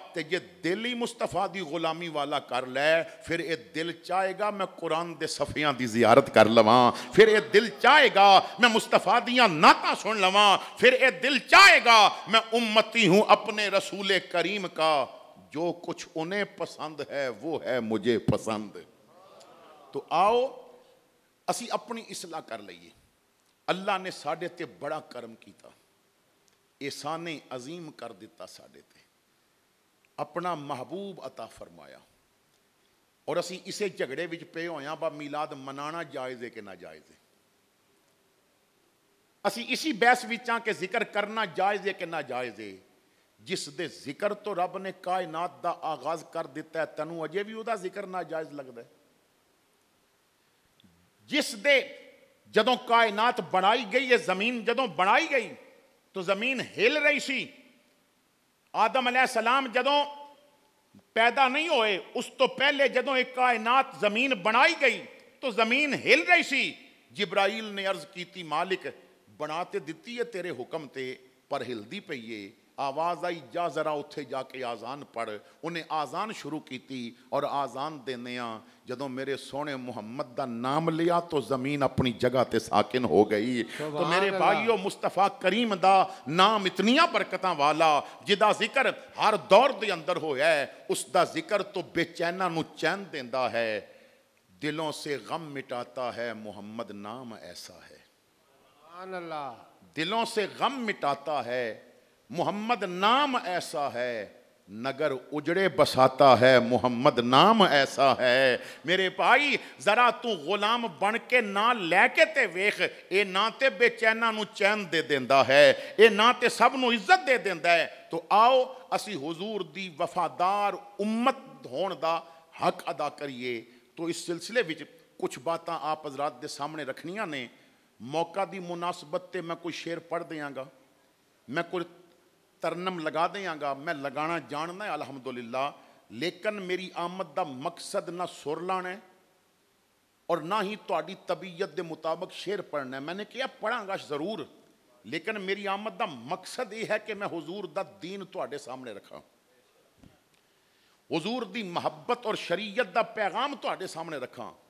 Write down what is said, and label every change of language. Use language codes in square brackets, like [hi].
[pa] تے یہ دل ہی مصطفیٰ دی غلامی والا کر لے, پھر اے دل چاہے گا میں قرآن دے صفحیاں دی زیارت کر لواں, پھر اے دل چاہے گا میں مصطفیٰ دیاں نعتاں سن لواں, پھر اے دل چاہے گا [ur] میں امتی ہوں اپنے رسول کریم کا, جو کچھ انہیں پسند ہے وہ ہے مجھے پسند. [pa] تو آؤ اسی اپنی اصلاح کر لئیے. اللہ نے ساڈے تے بڑا کرم کیتا, احسان عظیم کر دیتا ساڈے تے, اپنا محبوب عطا فرمایا. اور اسی اسے جھگڑے وچ پے ہویاں با میلاد منانا جائز ہے کہ ناجائز ہے. اسی اسی بحث وچاں کہ ذکر کرنا جائز ہے کہ ناجائز ہے. جس دے ذکر تو رب نے کائنات دا آغاز کر دیتا ہے, تینوں اجے بھی ادا ذکر ناجائز لگدا ہے. جس دے جدوں کائنات بنائی گئی ہے, زمین جدوں بنائی گئی تو زمین ہل رہی سی. آدم علیہ السلام جدوں پیدا نہیں ہوئے اس تو پہلے جدوں ایک کائنات زمین بنائی گئی تو زمین ہل رہی سی. جبرائیل نے عرض کیتی مالک بناتے دیتی ہے تیرے حکم تے پر ہلدی پئیے. آواز آئی جا ذرا اتھے جا کے آزان پڑھ. انہیں آزان شروع کیتی اور آزان دینے جدوں میرے سونے محمد دا نام لیا تو زمین اپنی جگہ تے ساکن ہو گئی. تو میرے بھائیو مصطفیٰ کریم دا نام اتنیاں برکتاں والا جدا ذکر ہر دور دے اندر ہویا ہے, اس دا ذکر تو بے چینہ نو چین دیندا ہے. [ur] دلوں سے غم مٹاتا ہے محمد نام ایسا ہے. سبحان اللہ. دلوں سے غم مٹاتا ہے محمد نام ایسا ہے. نگر اجڑے بساتا ہے محمد نام ایسا ہے. [pa] میرے بھائی ذرا تو غلام بن کے نہ لے کے تے ویخ, اے نہ تے بے چیناں نو چین دے دیندا ہے, اے نہ تے سب نو عزت دے دیندا ہے. تو آؤ اسی حضور دی وفادار امت ہون دا حق ادا کریے. تو اس سلسلے وچ کچھ باتاں آپ حضرات دے سامنے رکھنیاں نے. موقع دی مناسبت تے میں کوئی شعر پڑھ دیاں گا, میں کوئی ترنم لگا دیاں گا, میں لگانا جاننا ہے الحمدللہ, لیکن میری آمد دا مقصد نہ سر لانا ہے اور نہ ہی تہاڈی طبیعت دے مطابق شعر پڑھنا ہے. میں نے کیا پڑھاں گا ضرور, لیکن میری آمد دا مقصد یہ ہے کہ میں حضور دا دین تہاڈے سامنے رکھاں, حضور دی محبت اور شریعت دا پیغام تہاڈے سامنے رکھاں.